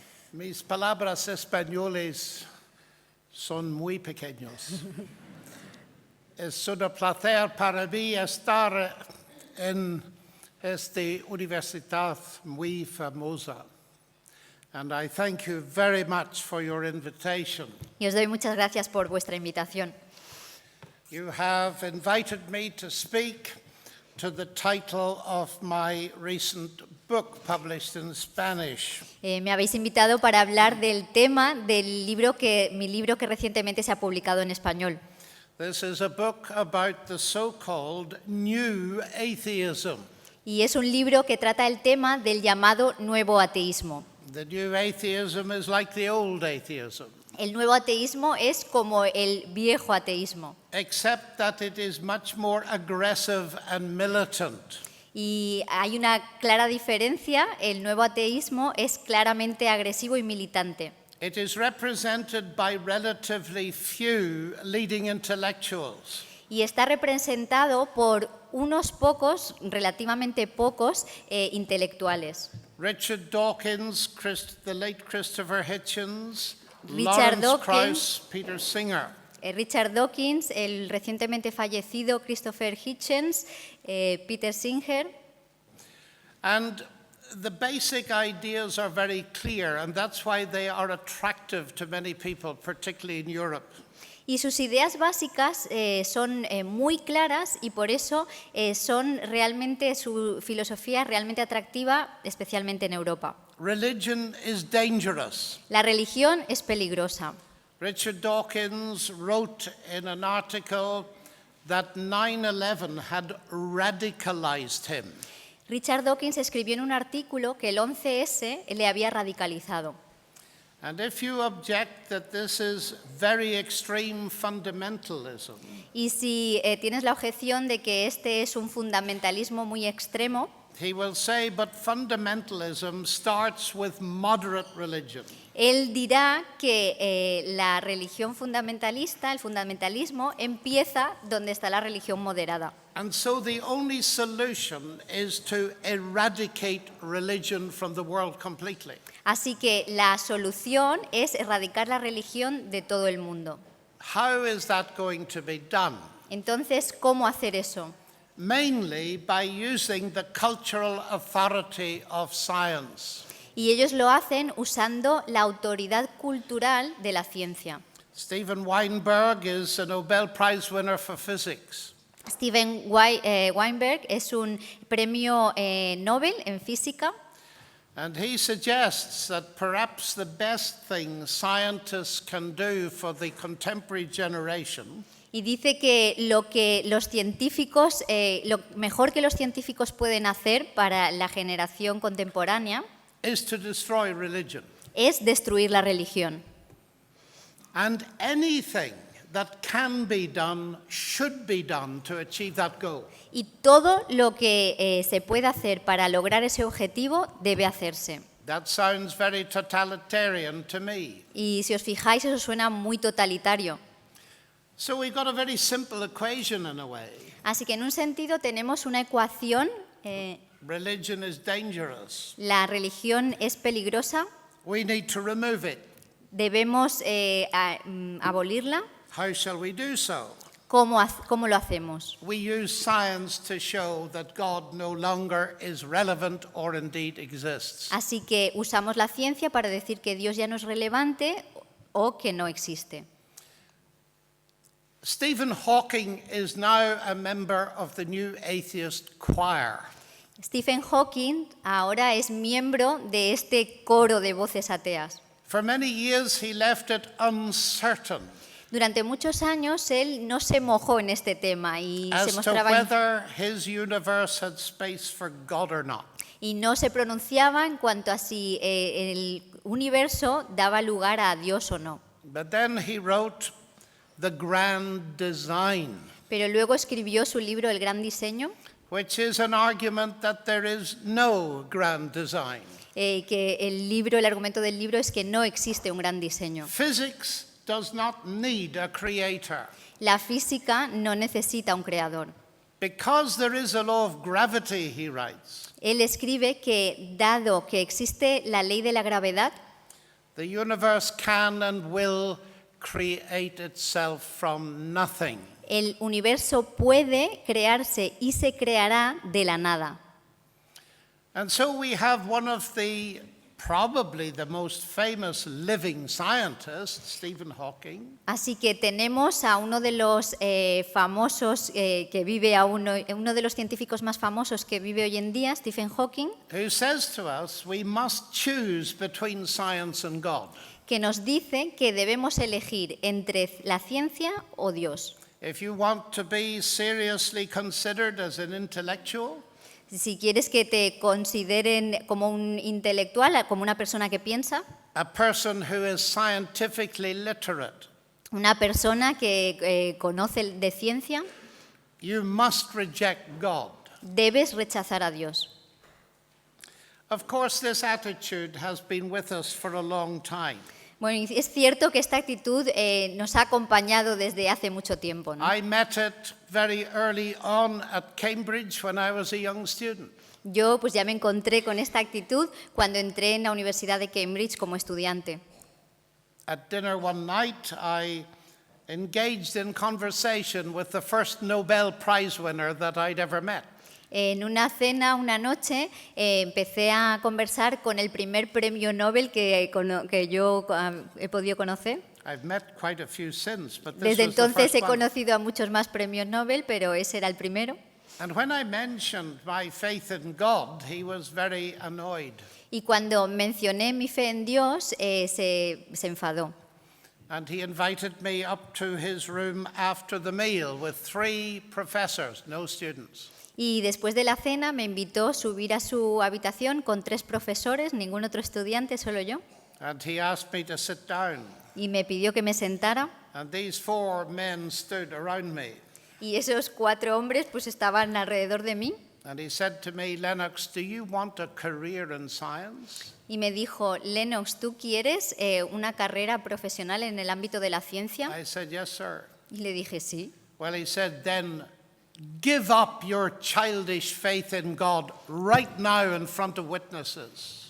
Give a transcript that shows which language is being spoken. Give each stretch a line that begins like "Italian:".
Spanish: Mis palabras españoles son muy pequeños. Es un placer para mí estar en esta universidad muy famosa.
English: And I thank you very much for your invitation.
Spanish: Y os doy muchas gracias por vuestra invitación.
English: You have invited me to speak to the title of my recent book published in Spanish.
Spanish: Me habéis invitado para hablar del tema del mi libro que recientemente se ha publicado en español.
English: This is a book about the so-called new atheism.
Spanish: Y es un libro que trata el tema del llamado nuevo ateísmo.
English: The new atheism is like the old atheism,
Spanish: El nuevo ateísmo es como el viejo ateísmo,
English: except that it is much more aggressive and militant.
Spanish: y hay una clara diferencia. El nuevo ateísmo es claramente agresivo y militante.
English: It is represented by relatively few leading intellectuals.
Spanish: Y está representado por unos pocos, relativamente pocos, intelectuales.
English: Richard Dawkins, the late Christopher Hitchens, Richard Dawkins. Krauss, Peter Singer.
Spanish: Richard Dawkins, el recientemente fallecido Christopher Hitchens, Peter Singer.
English: And the basic ideas are very clear, and that's why they are attractive to many people, particularly in Europe.
Spanish: Y sus ideas básicas son muy claras, y por eso su filosofía es realmente atractiva, especialmente en Europa.
English: Religion is dangerous.
Spanish: La religión es peligrosa.
English: Richard Dawkins wrote in an article that 9/11 had radicalized him.
Spanish: Richard Dawkins escribió en un artículo que el 11S le había radicalizado.
English: And if you object that this is very extreme fundamentalism,
Spanish: Y si tienes la objeción de que este es un fundamentalismo muy extremo,
English: he will say, but fundamentalism starts with moderate religion.
Spanish: él dirá que la religión fundamentalista, el fundamentalismo, empieza donde está la religión moderada.
English: And so the only solution is to eradicate religion from the world completely.
Spanish: Así que la solución es erradicar la religión de todo el mundo.
English: How is that going to be done?
Spanish: Entonces, ¿cómo hacer eso?
English: Mainly by using the cultural authority of science.
Spanish: Y ellos lo hacen usando la autoridad cultural de la ciencia.
English: Steven Weinberg is a Nobel Prize winner for physics.
Spanish: Steven Weinberg es un premio Nobel en física.
English: And he suggests that perhaps the best thing scientists can do for the contemporary generation
Spanish: Y dice que lo mejor que los científicos pueden hacer para la generación contemporánea
English: is to destroy religion.
Spanish: es destruir la religión.
English: And anything that can be done should be done to achieve that goal.
Spanish: Y todo lo que se puede hacer para lograr ese objetivo debe hacerse.
English: That sounds very totalitarian to me.
Spanish: Y si os fijáis, eso suena muy totalitario.
English: So we've got a very simple equation in a way.
Spanish: Así que en un sentido tenemos una ecuación.
English: Religion is dangerous.
Spanish: La religión es peligrosa.
English: We need to remove it.
Spanish: Debemos abolirla.
English: How shall we do so?
Spanish: ¿Cómo lo hacemos?
English: We use science to show that God no longer is relevant or indeed exists.
Spanish: Así que usamos la ciencia para decir que Dios ya no es relevante o que no existe.
English: Stephen Hawking is now a member of the New Atheist Choir.
Spanish: Stephen Hawking ahora es miembro de este coro de voces ateas.
English: For many years he left it uncertain
Spanish: Durante muchos años él no se mojó en este tema y se
English: as to
Spanish: mostraba
English: whether his universe had space for God or not.
Spanish: y no se pronunciaba en cuanto a si el universo daba lugar a Dios o no.
English: But then he wrote The Grand Design,
Spanish: Pero luego escribió su libro El Gran Diseño,
English: which is an argument that there is no grand design.
Spanish: que el argumento del libro es que no existe un gran diseño.
English: Physics does not need a creator.
Spanish: La física no necesita un creador.
English: Because there is a law of gravity, he writes,
Spanish: Él escribe que, dado que existe la ley de la gravedad,
English: the universe can and will create itself from nothing.
Spanish: el universo puede crearse y se creará de la nada.
English: And so we have one of probably the most famous living scientists, Stephen Hawking,
Spanish: Así que tenemos a uno de los famosos que vive aún, uno de los científicos más famosos que vive hoy en día, Stephen Hawking,
English: who says to us we must choose between science and God.
Spanish: que nos dice que debemos elegir entre la ciencia o Dios.
English: If you want to be seriously considered as an intellectual,
Spanish: Si quieres que te consideren como un intelectual, como una persona que piensa,
English: a person who is scientifically literate,
Spanish: una persona que conoce de ciencia,
English: you must reject God.
Spanish: debes rechazar a Dios.
English: Of course, this attitude has been with us for a long time.
Spanish: Bueno, y es cierto que esta actitud nos ha acompañado desde hace mucho tiempo, ¿no?
English: I met it very early on at Cambridge when I was a young student.
Spanish: Yo pues ya me encontré con esta actitud cuando entré en la Universidad de Cambridge como estudiante.
English: At dinner one night, I engaged in conversation with the first Nobel Prize winner that I'd ever met.
Spanish: En una cena, una noche, empecé a conversar con el primer premio Nobel que yo he podido conocer.
English: I've met quite a few since, but this
Spanish: Desde
English: was the
Spanish: entonces
English: first
Spanish: he
English: one.
Spanish: conocido a muchos más premios Nobel, pero ese era el primero.
English: And when I mentioned my faith in God, he was very annoyed.
Spanish: Y cuando mencioné mi fe en Dios, se enfadó.
English: And he invited me up to his room after the meal with 3 professors, no students.
Spanish: Y después de la cena me invitó a subir a su habitación con 3 profesores, ningún otro estudiante, solo yo.
English: And he asked me to sit down.
Spanish: Y me pidió que me sentara.
English: And these 4 men stood around me.
Spanish: Y esos 4 hombres pues estaban alrededor de mí.
English: And he said to me, Lennox, do you want a career in science?
Spanish: Y me dijo, Lennox, ¿tú quieres una carrera profesional en el ámbito de la ciencia?
English: I said, yes, sir.
Spanish: Y le dije, sí.
English: Well, he said, then give up your childish faith in God right now in front of witnesses.